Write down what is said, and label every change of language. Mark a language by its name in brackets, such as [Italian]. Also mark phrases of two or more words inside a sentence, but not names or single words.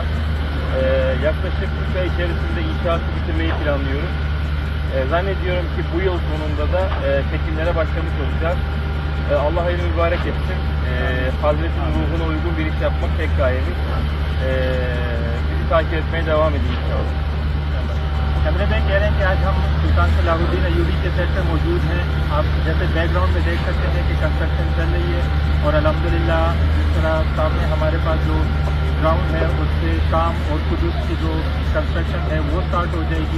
[Turkish] Yaklaşık 3 ay içerisinde inşaatı bitirmeyi planlıyoruz. Zannediyorum ki bu yıl sonunda da çekimlere başlamış olacağız. Allah hayırlı mübarek etsin. Hazretin ruhuna uygun bir iş yapmak tek gayemiz. Bizi takip etmeye devam edin inşallah. [Hindi] कैमरे में कह रहे हैं कि आज हम सुल्तान सलाहुद्दीन अय्यूबी के सेट पे मौजूद हैं। आप जैसे बैकग्राउंड में देख सकते हैं कि कंस्ट्रक्शन चल रही है और अल्हम्दुलिल्लाह जिस तरह सामने हमारे पास जो ग्राउंड है उससे शाम और कुदुस की जो कंस्ट्रक्शन है वो स्टार्ट हो जाएगी।